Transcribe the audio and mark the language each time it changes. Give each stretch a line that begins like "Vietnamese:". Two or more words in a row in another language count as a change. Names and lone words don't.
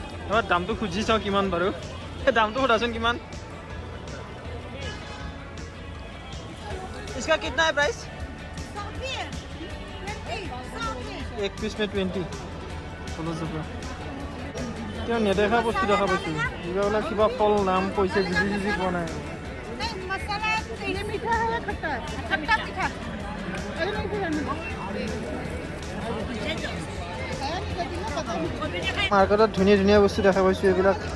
Assamese: এবাৰ দামটো খুজি চাওঁ কিমান বাৰু দামটো সোধাচোন কিমান
Hindi: इसका कितना है प्राइस 1 पीस में 20
Assamese: চলো চলো কিয় নেদেখা বস্তু দেখা পাইছোঁ এইবিলাক কিবা ফল নাম কৈছে বুজি পোৱা নাই মাৰ্কেটত ধুনীয়া ধুনীয়া বস্তু দেখা পাইছোঁ এইবিলাক